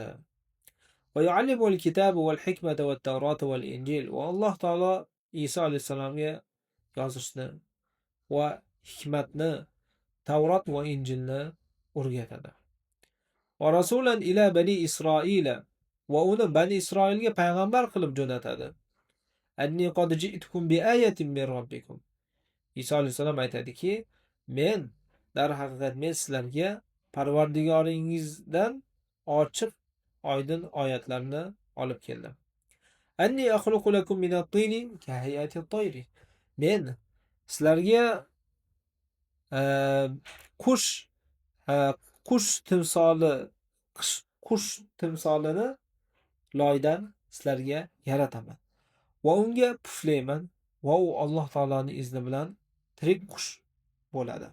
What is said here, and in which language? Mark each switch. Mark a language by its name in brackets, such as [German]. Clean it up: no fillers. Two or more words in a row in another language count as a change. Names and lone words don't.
[Arabic] ويعلمه الكتاب والحكمة والتوراة والإنجيل. [Uzbek] Va Alloh taolo Iso alayhisalomga yozishni va hikmatni, Tavrot va Injilni o'rgatadi. [Arabic] ورسولا إلى بني إسرائيل. [Uzbek] Va uni Bani Isroilga payg'ambar qilib jo'natadi. [Arabic] أني قد جئتكم بآية من ربكم. [Uzbek] Iso alayhisalom aytadiki, men darhaqiqat men sizlarga Parvardigoringizdan ochiq oydin oyatlarni olib keldim. [Arabic] أني أخلق لكم من الطين كهيئة الطير. [Uzbek] Men sizlarga qush timsolini loydan sizlarga yarataman. Va unga puflayman va u Alloh taolaning izni bilan tirik qush bo'ladi.